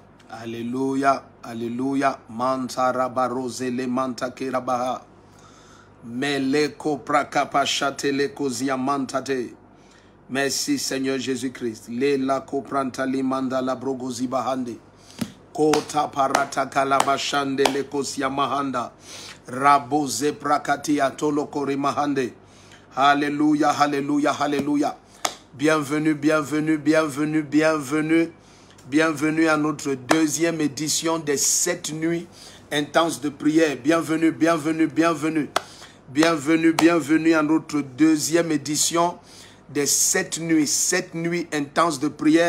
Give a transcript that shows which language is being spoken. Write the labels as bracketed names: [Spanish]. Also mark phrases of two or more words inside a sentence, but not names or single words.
[French] Alléluia, alléluia. Mantara barose le manta kerabaha. Meleko prakapashate le kozia mantate. Merci Seigneur Jésus-Christ. Le la kopranta limanda la brogozi bahande. Kota parata kalabashande le kosia mahanda. Raboze prakati atolo kori mahande. Alléluia, alléluia, alléluia. Bienvenue, bienvenue, bienvenue, bienvenue. Bienvenue à notre deuxième édition des 7 nuits intenses de prière. Bienvenue, bienvenue, bienvenue. Bienvenue, bienvenue à notre deuxième édition des 7 nuits intenses de prière.